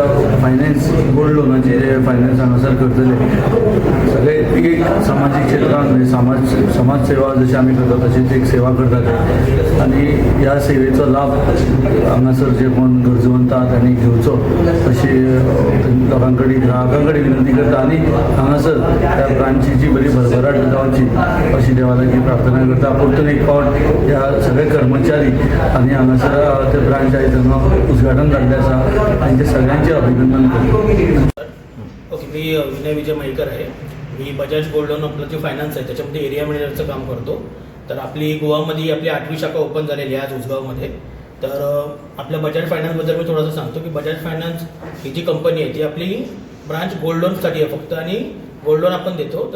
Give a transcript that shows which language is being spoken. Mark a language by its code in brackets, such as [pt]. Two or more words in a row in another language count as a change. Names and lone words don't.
[kok] फायनान्स गोल्ड लोनाची जे फायनान्स हांगासर करतले सगळे एक सामाजीक क्षेत्रांत समाज सेवा जशी आमी करता तशीच एक सेवा करतात आनी ह्या सेवेचो लाभ हांगासर जे कोण गरजवंत आहा त्यांनी घेवचो अशी लोकां कडेन ग्राहकां कडेन विनंती करता आनी हांगासर त्या ब्रांचीची बरी भरभराट जावची अशी देवा लागीं प्रार्थना करता। परतून एक फावट ह्या सगळे कर्मचारी आनी हांगासर ते ब्रांच आयज उद्घाटन जाल्लें आसा तांचे सगळ्यांचे अभिनंदन करता। [mr] ओके, मी विनय विजय महेकर आहे। मी बजाज गोल्ड लोन आपलं जे फायनान्स आहे त्याच्यामध्ये एरिया मॅनेजरचं काम करतो। तर आपली गोवामध्ये आपली 8वी शाखा ओपन झालेली आहे आज उसगावमध्ये। तर आपल्या बजाज फायनान्सबद्दल मी थोडंसं सांगतो की बजाज फायनान्स ही जी कंपनी आहे ती आपली ब्रांच गोल्ड लोनसाठी आहे फक्त, आणि [en] gold loan [mr] आपण देतो।